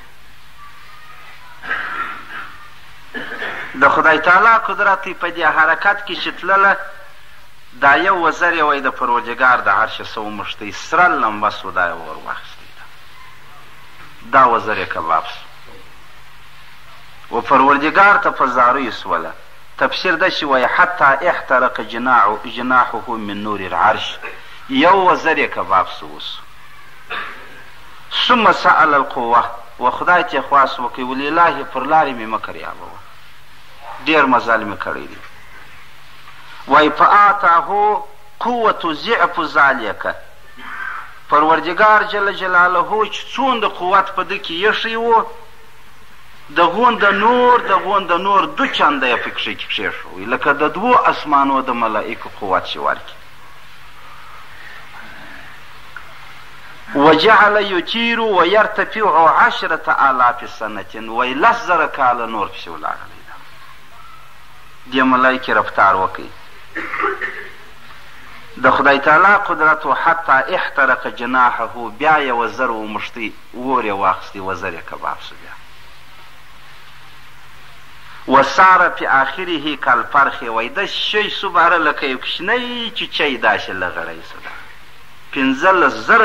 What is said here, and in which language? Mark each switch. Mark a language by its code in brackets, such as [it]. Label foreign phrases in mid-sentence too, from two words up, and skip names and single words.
[ps] د خدای تعالی قدرت په دې حرکت کې چې تلله، دا یو وزر یې وایي د پروردګار د عرش څه وموښتی، سره لمبه سو دا یې ور واخیستی ده، دا وزر یې کباب سو و پروردګار ته په زاریو سوله. تفسیر داسې وایي [ar] حتی احترق جناحه من نور العرش، [ps] یو وزر یې کباب سو وسو. [ar] ثم سأل القوه، [ps] و خدای ته خواست وکړي ولې الهي پر لارې مې مه کریابوه، ډېر مزل مې کړی دی. وایي [ar] فآتاه قوة ضعف ذلک، [ps] پروردګار جل جلاله چې څومره قوت په ده کې ایښی و، د غونده نور 2 چنده یې پکښې کښېښوئ، لکه د 2 اسمانو د ملائکو قوت چې ورکړي. [ar] وجعل يطير ويرتفع 10,000 سنة، [ps] وایي 10,000 کاله نور پسې ولاړلی ده. دې ملایکې رفتار وکړي. د خدای تعالی قدرت و [ar] حتی احترق جناحه، [ps] بیا یې وزر وموښتی، اور یې واخیستی، وزر یې کباب سو. بیا [ar] وساره فی آخره کالفرخ [ps] وایي داسې شی سو بهره لکه یو کوچنی چیچی داسې لغړی سو ده 15,000